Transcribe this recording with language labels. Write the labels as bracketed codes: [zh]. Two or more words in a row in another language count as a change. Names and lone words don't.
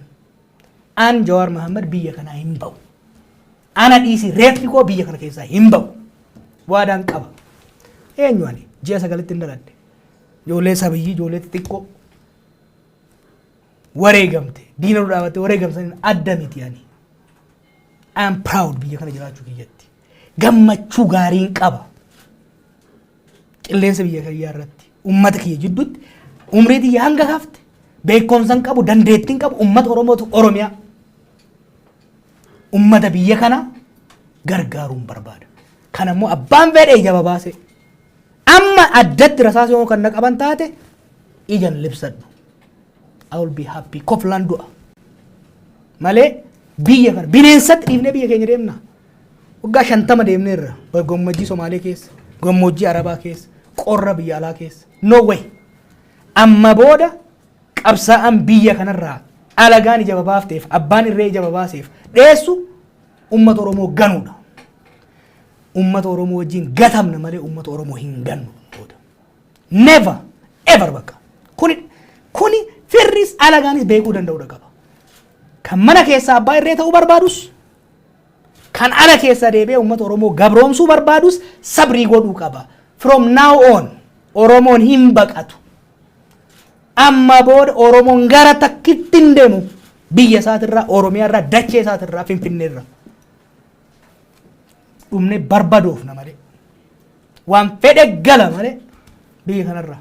[om] An Jawaar Mohaammed biyya kanaa hin ba'u. Ana dhiisi reeffi koo biyya kana keessaa hin ba'u. Waadaan qaba. Eenyu ani ji'a 9 hin dhaladhe. Ijoollee sabiyyii ijoollee xixiqqoo wareegamte diina nu dhaabatte wareegamsaniin adda miti ani. [en] I am proud [om] biyya kana jiraachuu kiyyatti. Gammachuu gaariin qaba. Qilleensa biyya kiyyaa irratti uummata kiyya jidduutti umrii xiyya hanga hafte beekumsa qabu dandeettiin qabu uummata Oromootu Oromiyaa. Uummata biyya kana gargaaruun barbaada. Kana immoo abbaan fedhee jaba baase. Amma addatti rasaasa yoo kan qaban taate ijaan libsadhu. [en] I will be happy. [om] Koflaan du'a. Malee biyya kana bineensatti dhiifnee biyya keenya deemna. Waggaa 50 deemneerra. Gammoojjii Somaalee keessa, gammoojjii Arabaa keessa, qorra biyya alaa keessa. [en] No way. [om] Amma booda qabsaa'aan biyya kanarraa alagaan ija babaafteef abbaan irree ija babaaseef dheessu uummata Oromoo ganuudha. Uummata Oromoo wajjin gatamna malee uummata Oromoo hin gannu. [en] Never ever bakka. [om] Kuni firris alagaanis beekuu danda'uudha qaba. Kan mana keessaa abbaa irree ta'uu barbaadus kan ala keessa deebi'ee uummata Oromoo gabroomsuu barbaadus sabrii godhuu qaba. [en] From now on [om] Oromoon hin baqatu. Amma booda Oromoon gara takkitti hin deemu biyya isaatirraa Oromiyaa irraa dachee isaatirraa Finfinnee irraa. Dhumne barbadoofna malee waan fedhe gala malee biyya kanarraa.